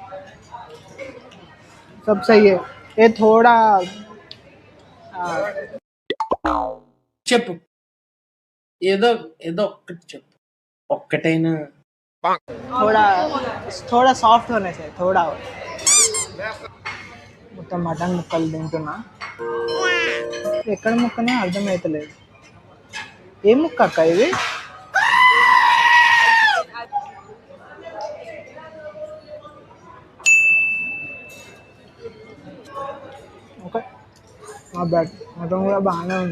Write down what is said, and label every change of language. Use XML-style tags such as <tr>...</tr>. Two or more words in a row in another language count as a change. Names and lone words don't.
<hi>सब सही है. ये थोड़ा</hi> <te>చెప్పు, ఏదో ఏదో ఒక్కటి చెప్పు, ఒక్కటైనా.</te> <hi>थोड़ा सॉफ्ट होने से थोड़ा.</hi> <te>మొత్తం మటన్ ముక్కలు తింటున్నా. ఎక్కడ ముక్కనే అర్థమవుతలేదు. ఏ ముక్క అక్క ఇది? ఓకే, మా బ్యాడ్ మటన్ కూడా బాగానే ఉంది.</te>